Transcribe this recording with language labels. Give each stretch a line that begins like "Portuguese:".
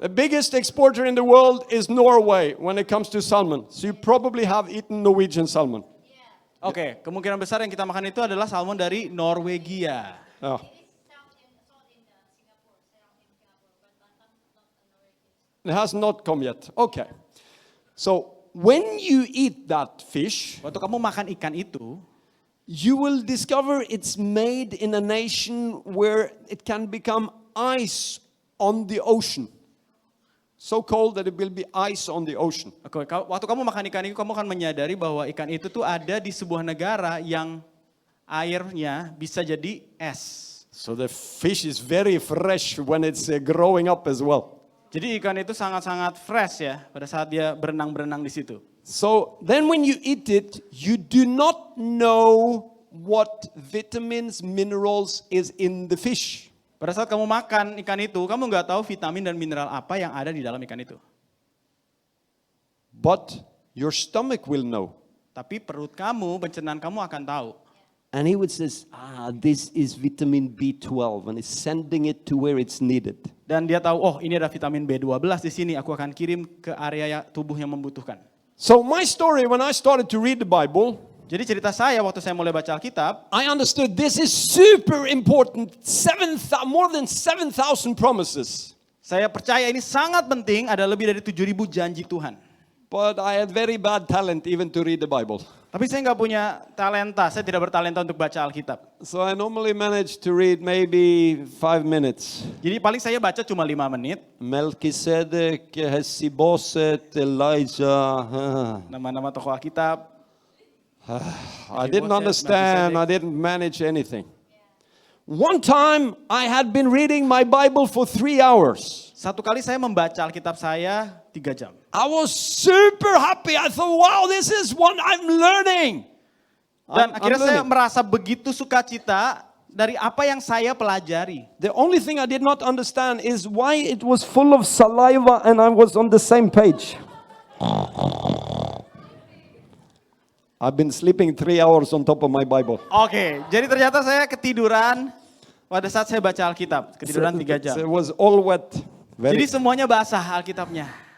English: The biggest exporter in the world is Norway when it comes to salmon. So you probably have eaten Norwegian salmon.
Indonesian: Oke, kemungkinan besar yang kita makan itu adalah salmon dari Norwegia.
English: Yeah. It has not come yet. Okay. So when you eat that fish,
Indonesian: Waktu kamu makan ikan itu,
English: you will discover it's made in a nation where it can become ice on the ocean. So cold that it will be ice on the ocean.
Indonesian: waktu kamu makan ikan itu, kamu akan menyadari bahwa ikan itu tuh ada di sebuah negara yang airnya bisa jadi es.
English: So the fish is very fresh when it's growing up as well.
Indonesian: Jadi ikan itu sangat-sangat fresh ya pada saat dia berenang-berenang di situ.
English: So then when you eat it, you do not know what vitamins, minerals is in the fish.
Indonesian: Pada saat kamu makan ikan itu, kamu nggak tahu vitamin dan mineral apa yang ada di dalam ikan itu.
English: But your stomach will know.
Indonesian: Tapi perut kamu, pencernaan kamu akan tahu.
English: And he would says, this is vitamin B12 and is sending it to where it's needed.
Indonesian: Dan dia tahu, oh ini ada vitamin B12 di sini, aku akan kirim ke area tubuh yang membutuhkan.
English: So my story when I started to read the Bible,
Indonesian: Jadi cerita saya waktu saya mulai baca Alkitab,
English: I understood this is super important. More than 7,000 promises.
Indonesian: saya percaya ini sangat penting, ada lebih dari 7.000 janji Tuhan.
English: But I had very bad talent even to read the Bible.
Indonesian: Tapi saya nggak punya talenta, saya tidak bertalenta untuk baca Alkitab.
English: So I normally manage to read maybe 5 minutes.
Indonesian: Jadi paling saya baca cuma 5 menit,
English: Melchizedek, Hesiboset, Elijah.
Indonesian: nama-nama tokoh Alkitab.
English: I didn't understand. I didn't manage anything. One time I had been reading my Bible for 3 hours.
Indonesian: Satu kali saya membaca Alkitab saya 3 jam.
English: I was super happy. I thought, wow, this is what I'm learning.
Indonesian: Dan
English: I'm
Indonesian: akhirnya saya
English: learning.
Indonesian: merasa begitu sukacita dari apa yang saya pelajari.
English: The only thing I did not understand is why it was full of saliva and I was on the same page. I've been sleeping 3 hours on top of my Bible.
Indonesian: Oke, jadi ternyata saya ketiduran pada saat saya baca Alkitab. Ketiduran 3 jam.
English: So it was all wet.
Indonesian: Jadi semuanya basah Alkitabnya.